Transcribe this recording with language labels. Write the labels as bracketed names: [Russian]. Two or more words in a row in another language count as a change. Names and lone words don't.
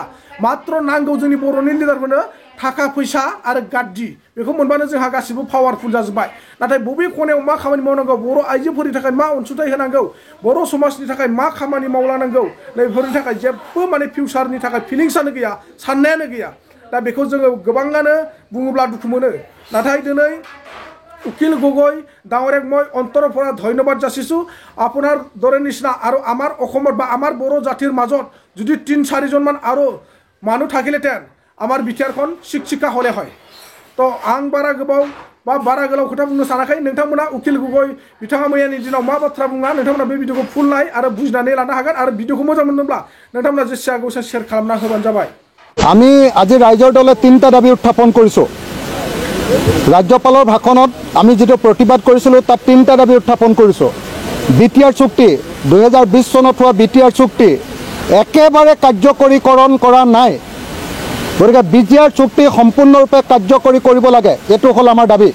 [Bodo] मात्र नांगौ जोंनि बर'नि लिडारफोरनो थाखा फैसा आरो गाद्दि, बेखौ मोनबानो जोंहा गासिबो पावारफुल जाजोब्बाय। नाथाय बबे खनायाव मा खामानि मावनांगौ, बर' आइजोफोरनि थाखाय मा अनसुंथाइ होनांगौ, बर' समाजनि थाखाय मा खामानि मावलांनांगौ, नैफोरनि थाखाय जेबो माने फिउचारनि थाखाय फिलिंसानो गैया, साननायानो गैया। दा बेखौ जोङो गोबाङानो बुङोब्ला दुखु मोनो। [Assamese] नाथाय दिनै উকিল গগৈ ডাঙৰীয়াক মই অন্তৰৰ পৰা ধন্যবাদ যাচিছোঁ। আপোনাৰ দৰে নিচিনা আৰু আমাৰ অসমত বা আমাৰ বড়ো জাতিৰ মাজত যদি 3-4জনমান আৰু মানুহ থাকিলেহেঁতেন আমাৰ বিটিআৰখন চিকচিকা হ'লে হয়। [Bodo] তো आं बारा गोबाव बा बारा गोलाव खोथा बुंनो सानाखै। नोंथांमोना उकिल गगৈ बिथाङा मैयानि दिनाव मा बाथ्रा बुङा नोंथांमोना बे भिडिअखौ फुल नाय आरो बुजिनानै लानो हागोन। आरो भिडिअखौ मोजां मोनदोंब्ला नोंथांमोना जेसे हागौ शेयार खालामना होबानो जाबाय। [Assamese] আমি আজি ৰাইজৰ দলে 3টা দাবী উত্থাপন কৰিছোঁ। ৰাজ্যপালৰ ভাষণত আমি যিটো প্ৰতিবাদ কৰিছিলোঁ তাত 3টা দাবী উত্থাপন কৰিছোঁ। BTR চুক্তি 2020 চনত হোৱা BTR চুক্তি একেবাৰে কাৰ্যকৰীকৰণ কৰা নাই। গতিকে BTR চুক্তি সম্পূৰ্ণৰূপে কাৰ্যকৰী কৰিব লাগে, এইটো হ'ল আমাৰ দাবী।